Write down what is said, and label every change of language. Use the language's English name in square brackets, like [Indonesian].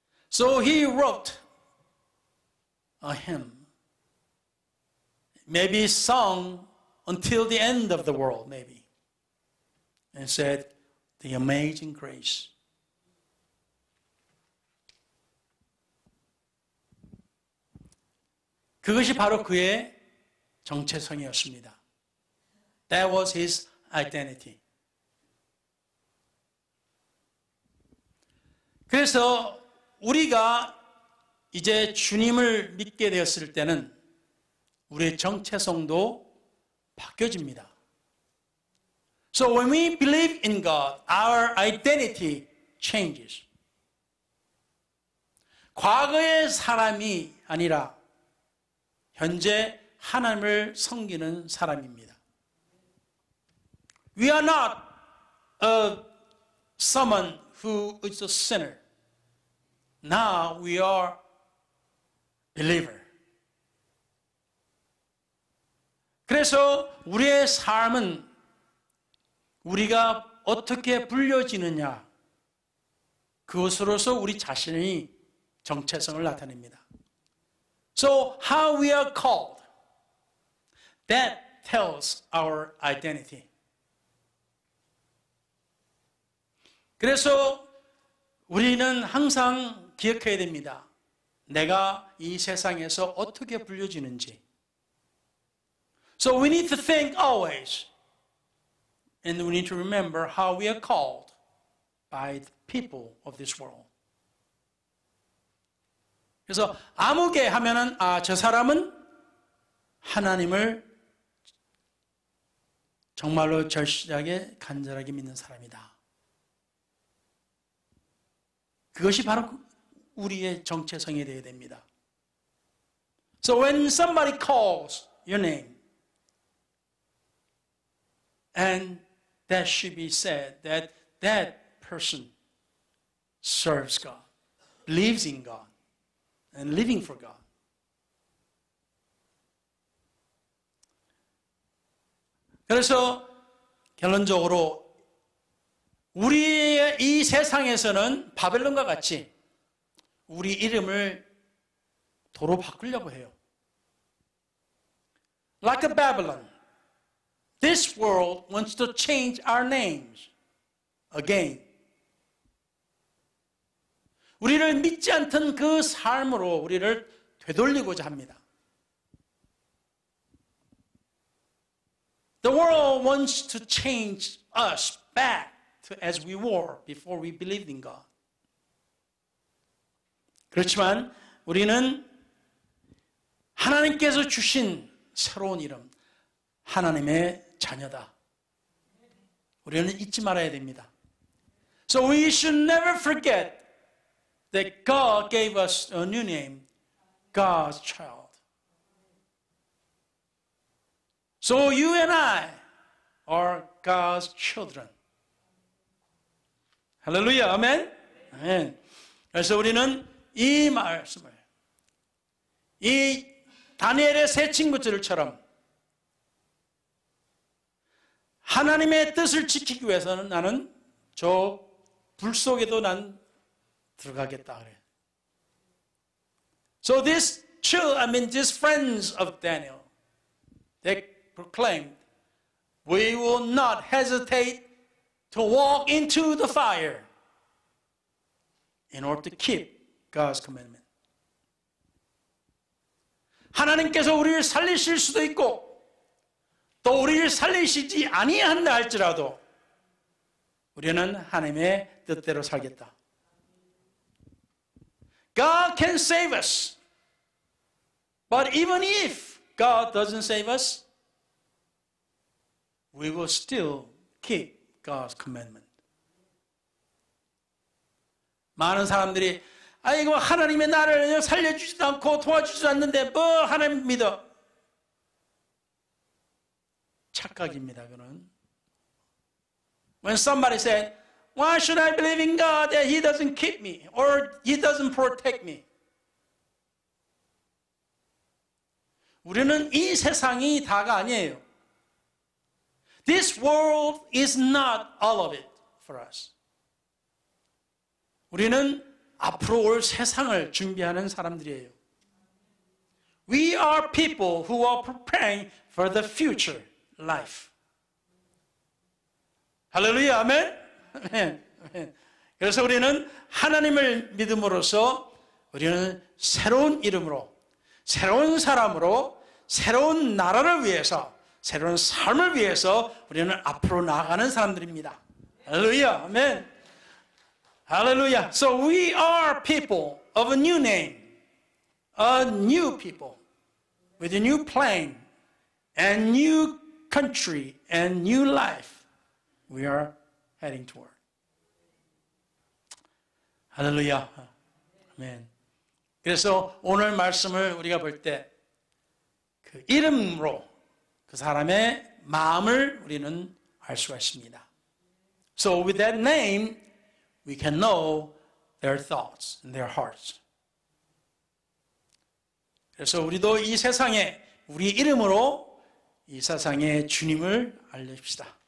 [English] So he wrote a hymn, maybe sung until the end of the world, maybe, and said, the amazing grace. [Korean] 그것이 바로 그의 정체성이었습니다. [English] That was his identity. [Korean] 그래서 우리가 이제 주님을 믿게 되었을 때는 우리의 정체성도 바뀌어집니다. [English] So when we believe in God, our identity changes. [Korean] 과거의 사람이 아니라 현재 하나님을 섬기는 사람입니다. [English] We are not someone who is a sinner. Now we are believer. [Korean] 그래서 우리의 삶은 우리가 어떻게 불려지느냐, 그것으로서 우리 자신의 정체성을 나타냅니다. [English] So how we are called, that tells our identity. [Korean] 그래서 우리는 항상 기억해야 됩니다. 내가 이 세상에서 어떻게 불려지는지. [English] So we need to think always, and we need to remember how we are called by the people of this world. [Korean] 그래서 아무개 하면은 저 사람은 하나님을 정말로 절실하게 간절하게 믿는 사람이다. 그것이 바로 우리의 정체성이 되어야 됩니다. [English] So when somebody calls your name, and that should be said that that person serves God, believes in God, and living for God. [Korean] 그래서 결론적으로 우리의 이 세상에서는 바벨론과 같이 우리 이름을 도로 바꾸려고 해요. [English] Like a Babylon, this world wants to change our names again. [Korean] 우리를 믿지 않던 그 삶으로 우리를 되돌리고자 합니다. [English] The world wants to change us back to as we were before we believed in God. [Korean] 그렇지만 우리는 하나님께서 주신 새로운 이름, 하나님의 자녀다. 우리는 잊지 말아야 됩니다. [English] So we should never forget that God gave us a new name, God's child. So you and I are God's children. [Korean] 할렐루야, 아멘? 아멘. 그래서 우리는 이 말씀을, 이 다니엘의 세 친구들처럼 하나님의 뜻을 지키기 위해서는 나는 저 불 속에도 난 들어가겠다 그래. [English] So these friends of Daniel, they proclaimed, we will not hesitate to walk into the fire in order to keep God's commandment. [Korean] 하나님께서 우리를 살리실 수도 있고 또 우리를 살리시지 아니한다 할지라도 우리는 하나님의 뜻대로 살겠다. [English] God can save us. But even if God doesn't save us, we will still keep God's commandment. [Korean] 많은 사람들이 아이고 하나님의 나를 살려주지도 않고 도와주지도 않는데 뭐 하나님 믿어. 착각입니다. 그는. [English] When somebody said, why should I believe in God that He doesn't keep me or He doesn't protect me? [Korean] 우리는 이 세상이 다가 아니에요. [English] This world is not all of it for us. [Korean] 우리는 앞으로 올 세상을 준비하는 사람들이에요. [English] We are people who are preparing for the future life. [Korean] 할렐루야, 아멘? 아멘. 아멘. 그래서 우리는 하나님을 믿음으로써 우리는 새로운 이름으로, 새로운 사람으로, 새로운 나라를 위해서, 새로운 삶을 위해서 우리는 앞으로 나아가는 사람들입니다. 할렐루야, 아멘. Hallelujah. [English] So we are people of a new name, a new people with a new plan and new country and new life we are heading toward. [Korean] 할렐루야. 아멘. 그래서 오늘 말씀을 우리가 볼 때 그 이름으로 그 사람의 마음을 우리는 알 수가 있습니다. [English] So with that name, we can know their thoughts and their hearts. [Korean] 그래서 우리도 이 세상에 우리 이름으로 이 세상에 주님을 알려줍시다.